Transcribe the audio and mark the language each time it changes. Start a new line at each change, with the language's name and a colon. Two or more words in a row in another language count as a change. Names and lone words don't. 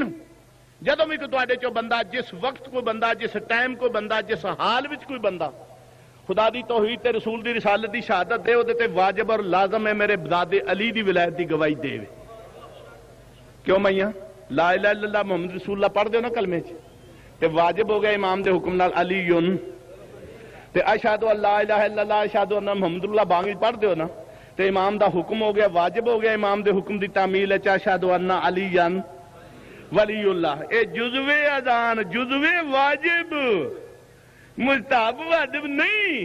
Punjabi: جدو بھی کوئی چو بندہ, جس وقت کوئی بندہ, جس ٹائم کوئی بندہ, جس حال وچ کوئی بندہ خدا دی توحید تے رسول دی رسالت دی شہادت دے, تے واجب اور لازم ہے میرے دادے علی دی ولایت دی گواہی دے. کیوں میاں؟
Arabic: لا الہ الا اللہ محمد رسول اللہ
Punjabi: پڑھ دیو نا کلمے چ تے واجب ہو گیا امام دے حکم نال علی تے
Arabic: اشہد ان لا الہ الا اللہ اشہد ان محمد اللہ
Punjabi: بانگ پڑھ دیو نا تے امام دا حکم ہو گیا واجب ہو گیا امام دے حکم دی تعمیل ہے
Arabic: اشہد ان علی ولی اللہ.
Punjabi: اے جزو اذان جزو واجب مستحب واجب نہیں.